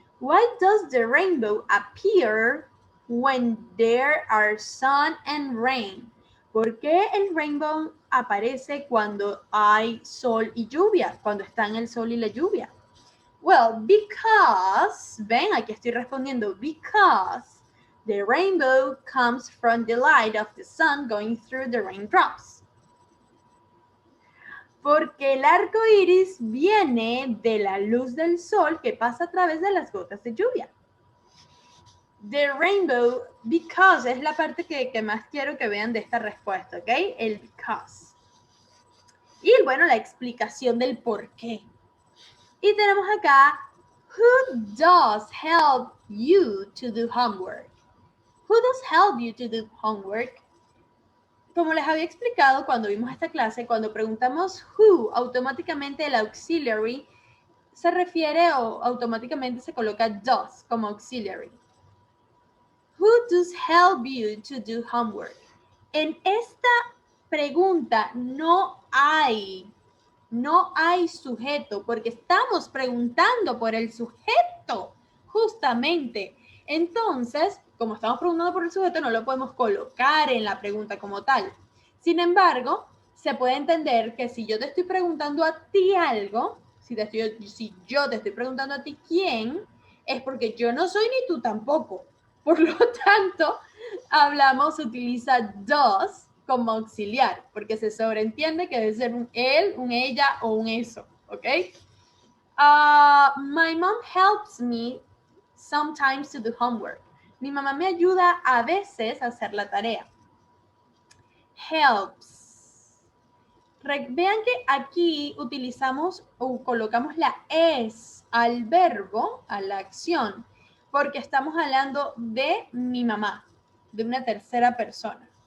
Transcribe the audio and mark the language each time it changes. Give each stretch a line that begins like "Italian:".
English: Why does the rainbow appear when there are sun and rain?
Spanish: ¿Por qué el rainbow aparece cuando hay sol y lluvia? Cuando están el sol y la lluvia.
English: Well, because,
Spanish: ven, aquí estoy respondiendo,
English: because the rainbow comes from the light of the sun going through the raindrops.
Spanish: Porque el arco iris viene de la luz del sol que pasa a través de las gotas de lluvia.
English: The rainbow, because,
Spanish: es la parte que más quiero que vean de esta respuesta, ¿ok? El because. Y bueno, la explicación del por qué. Y tenemos acá,
English: who does help you to do homework? Who does help you to do homework?
Spanish: Como les había explicado cuando vimos esta clase, cuando preguntamos who, automáticamente el auxiliary se refiere o automáticamente se coloca does como auxiliary.
English: Who does help you to do homework?
Spanish: En esta pregunta no hay sujeto porque estamos preguntando por el sujeto, justamente. Entonces, como estamos preguntando por el sujeto, no lo podemos colocar en la pregunta como tal. Sin embargo, se puede entender que si yo te estoy preguntando a ti algo, si yo te estoy preguntando a ti quién, es porque yo no soy ni tú tampoco. Por lo tanto, utiliza does como auxiliar, porque se sobreentiende que debe ser un él, un ella o un eso, ¿ok?
English: My mom helps me sometimes to do homework.
Spanish: Mi mamá me ayuda a veces a hacer la tarea. Helps. Vean que aquí utilizamos o colocamos la es al verbo, a la acción, porque estamos hablando de mi mamá, de una tercera persona.